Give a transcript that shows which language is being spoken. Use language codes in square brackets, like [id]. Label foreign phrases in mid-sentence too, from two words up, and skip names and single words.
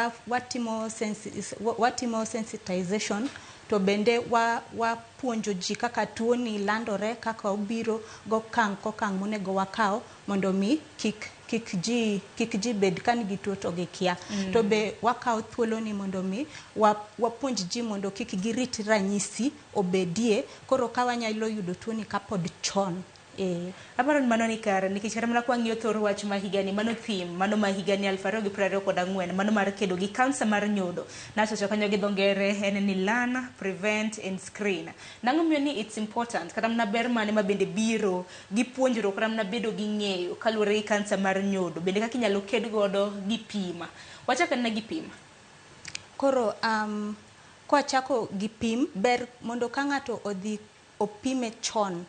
[luo] watimo sensitization to bende wapuonjo ji kaka tuoni landore kaka obiro gokang' monego wakaw mondo mi kik ji bed kan gi tuo to gikia to be wakaw thuolo ni mondo mi wapuonj ji mondo kik girit ranyisi obedie koro ka wanyalo yudo tuoni kapod chon. Aparo ni mano ni kare nikech kata mana kwang'iyo thor wach ma higani mano theme mano ma higani 2024 mano mar kedo gi kansa mar nyodo nasocho kanyo gi dho ngere en ni [en] learn, prevent and screen. [luo] Nang'o miyo ni [en] it's important [luo] kata mana ber mane ma bende biro gi puonjruok kata mana bedo gi ng'eyo kaluwore gi kansa mar nyodo bende kaka inyalo ked godo gi pima. Wachako na gi pima. Koro kwachako gi pim ber mondo ka ng'ato odhi opime chon.